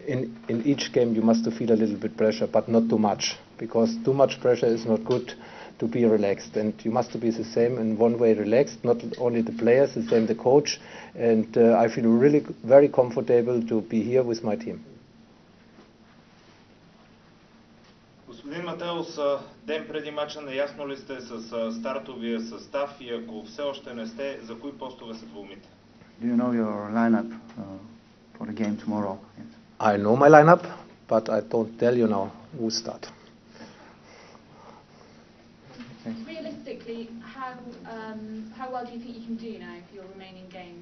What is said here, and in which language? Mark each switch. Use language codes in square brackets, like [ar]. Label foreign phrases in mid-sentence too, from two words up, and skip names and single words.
[en] In each game you must feel a little bit pressure, but not too much, because too much pressure is not good to be relaxed. And you must be the same in one way relaxed, not only the players, the same the coach. And I feel really very comfortable to be here with my team. [bg] Господин Матеус, ден преди мача наясно ли сте с стартовия състав и ако все още не сте, за кои постове се двумите? [en] Do you know your lineup for the game tomorrow? Yes. I know my lineup, but I don't tell you now who start. Realistically, how well do you think you can do now for your remaining games?